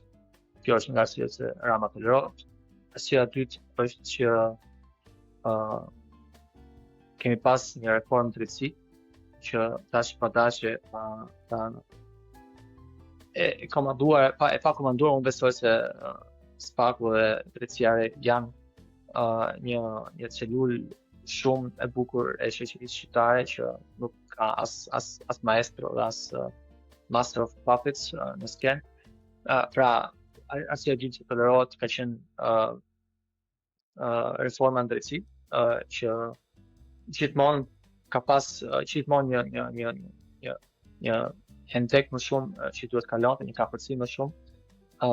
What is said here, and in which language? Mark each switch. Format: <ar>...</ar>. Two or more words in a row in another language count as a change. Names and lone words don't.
<sq>Kjo është nga arsyet se Rama tolerohet. Arsyeja e dytë është që kemi pas një reformë drejtësi që tash pa dashje e pa komanduar, unë besoj se Spaku dhe drejtësia janë një celulë shumë e bukur e shoqërisë shqiptare që nuk ka as maestro dhe as</sq> <en>master of puppets</en> <sq>në skenë. Pra, arsyeja e dytë që tolerohet ka qenë reforma në drejtësi, që gjithmonë ka pas gjithmonë një hendek më shumë që duhet kalonte, një kapërsi më shumë.</sq>